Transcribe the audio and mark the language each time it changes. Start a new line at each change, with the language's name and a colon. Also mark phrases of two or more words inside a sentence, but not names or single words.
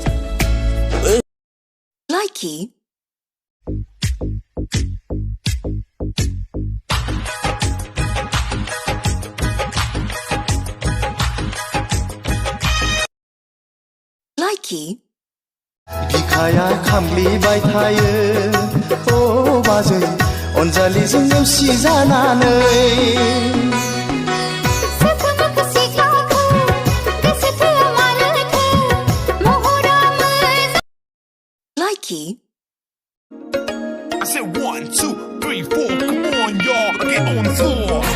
English: Likey. Likey.
Bodo: बिखाया खामग्लिबाय थायो ओ बाजै अनजालिजों नेवसि जानानै
English: Likey. I said 1, 2, 3, 4 come on y'all get on the floor